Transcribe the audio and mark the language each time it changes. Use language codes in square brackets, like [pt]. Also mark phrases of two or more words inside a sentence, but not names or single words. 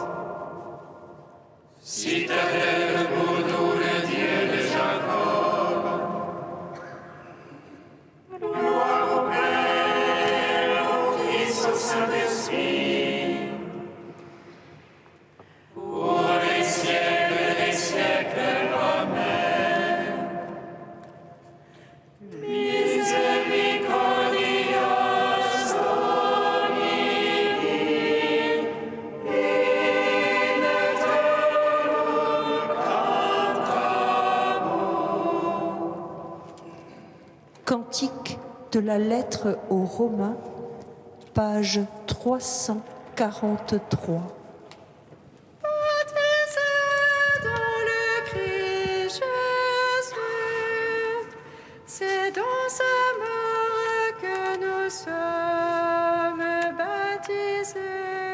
[fr] Citadelle pour nous le Dieu de Jacob. Gloire au Père, au Fils, au Saint-Esprit. Pour les siècles des siècles. Amen. [la] Misericordias Domini, in aeternum cantamus. [fr] Cantique de la lettre aux Romains, page 343. Dans le Christ Jésus, c'est dans sa mort que nous sommes baptisés.